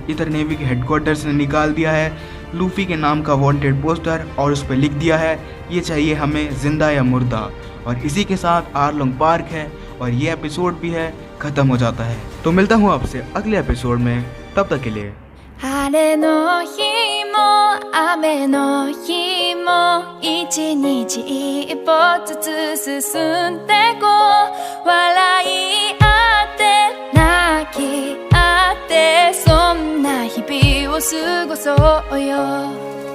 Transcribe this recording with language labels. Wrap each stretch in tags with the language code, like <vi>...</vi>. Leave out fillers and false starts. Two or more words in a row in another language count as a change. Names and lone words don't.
<hi>इधर नेवी के हेडक्वार्टर्स ने निकाल दिया है लूफी के नाम का</hi> <en>wanted poster</en> <hi>और उस पर लिख दिया है ये चाहिए हमें ज़िंदा या मुर्दा। और इसी के साथ आर्लोंग पार्क है और ये एपिसोड भी है ख़त्म हो जाता है। तो मिलता हूँ आपसे अगले एपिसोड में, तब तक के लिए।</hi> <ja>晴れの日も雨の日も一日一歩ずつ進んでこう笑い合って泣き合ってそんな日々を過ごそうよ</ja>